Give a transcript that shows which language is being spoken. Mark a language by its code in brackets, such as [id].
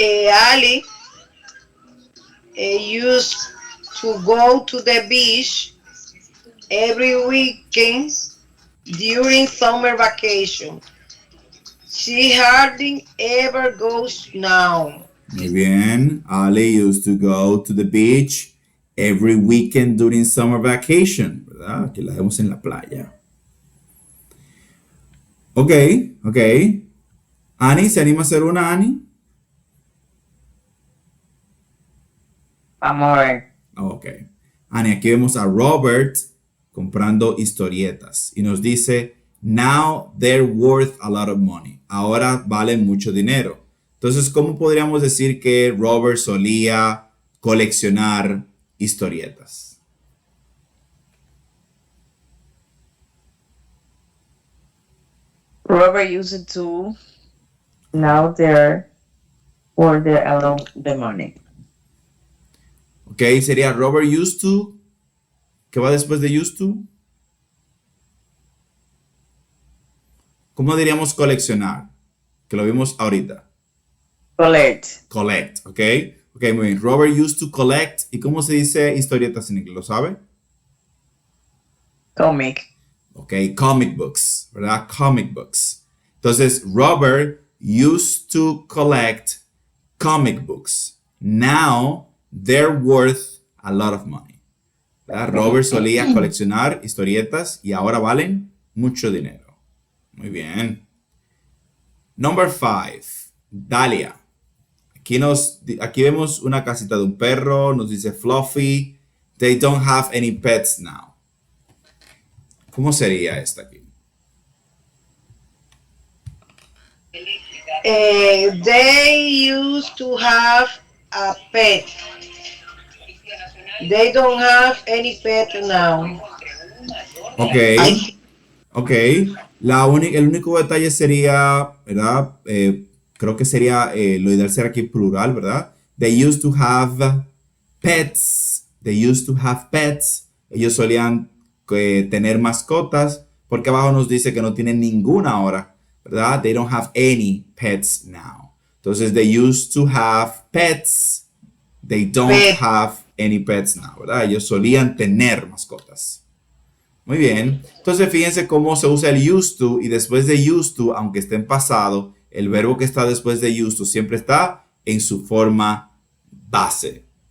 [en] Ali used to go to the beach every weekend during summer vacation. She hardly ever goes now. [es] Muy bien. [en] Ali used to go to the beach every weekend during summer vacation. [es] ¿Verdad? Aquí la vemos en la playa. Ok, ok. Annie, ¿se anima a hacer una, Annie? Vamos a ver. Ok. Annie, aquí vemos a Robert comprando historietas y nos dice, [en] now they're worth a lot of money. [es] ahora valen mucho dinero. Entonces, ¿cómo podríamos decir que Robert solía coleccionar historietas? [en] Robert used to now there order along the money. [es] Ok, sería [en] Robert used to. [es] ¿Qué va después de used to? ¿Cómo diríamos coleccionar? Que lo vimos ahorita. [en] Collect. Collect, ¿ok? Ok, [es] muy bien. [en] Robert used to collect. [es] ¿Y cómo se dice historietas en inglés? ¿Lo sabe? [en] Comic. Ok, comic books, [es] ¿verdad? [en] Comic books. [es] Entonces, [en] Robert used to collect comic books. Now, they're worth a lot of money. [es] ¿Verdad? Robert solía coleccionar historietas y ahora valen mucho dinero. Muy bien. [en] Number 5. [es] Dalia. Aquí vemos una casita de un perro. Nos dice Fluffy. [en] They don't have any pets now. [es] ¿Cómo sería esta aquí? [en] They used to have a pet. They don't have any pet now. Ok. I- Ok. [es] El único detalle sería, ¿verdad? Creo que sería, lo ideal sería aquí plural, ¿verdad? [en] They used to have pets. They used to have pets. [es] Ellos solían tener mascotas, porque abajo nos dice que no tienen ninguna ahora, ¿verdad? [en] They don't have any pets now. [es] Entonces, [en] they used to have pets. They don't Pet. have any pets now, [es] ¿verdad? Ellos solían tener mascotas. Muy bien. Entonces, fíjense cómo se usa el used to y después de used to, aunque esté en pasado, el verbo que está después de used to siempre está en su forma base.